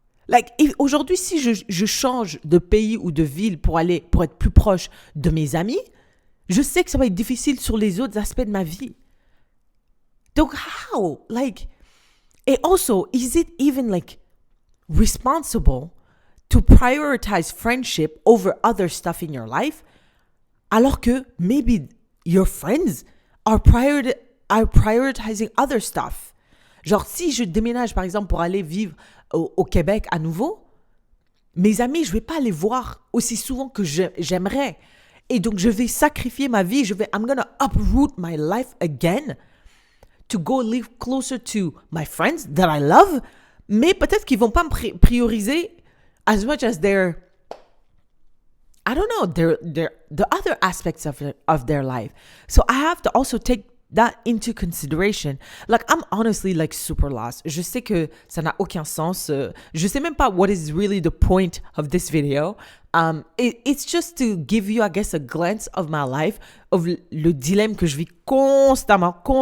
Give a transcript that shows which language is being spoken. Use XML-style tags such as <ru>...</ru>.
<fr>Like, aujourd'hui, si je change de pays ou de ville pour être plus proche de mes amis, je sais que ça va être difficile sur les autres aspects de ma vie. Donc,</fr> <en>how? Like, and also, is it even, like, responsible to prioritize friendship over other stuff in your life,</en> <fr>alors que</fr> <en>maybe your friends are prioritizing other stuff?</en> <fr>Genre, si je déménage, par exemple, pour aller vivre au Québec à nouveau, mes amis, je vais pas les voir aussi souvent que j'aimerais. Et donc, je vais sacrifier ma vie.</fr> <en>I'm gonna uproot my life again to go live closer to my friends that I love.</en> <fr>Mais peut-être qu'ils vont pas me prioriser</fr> <en>as much as the other aspects of their life. So I have to also take that into consideration. Like, I'm honestly, like, super lost.</en> <fr>Je sais que ça n'a aucun sens. Je sais même pas</fr> <en>what is really the point of this video. It's just to give you, I guess, a glance of my life, of</en> <fr>le dilemme que je vis constamment.</fr>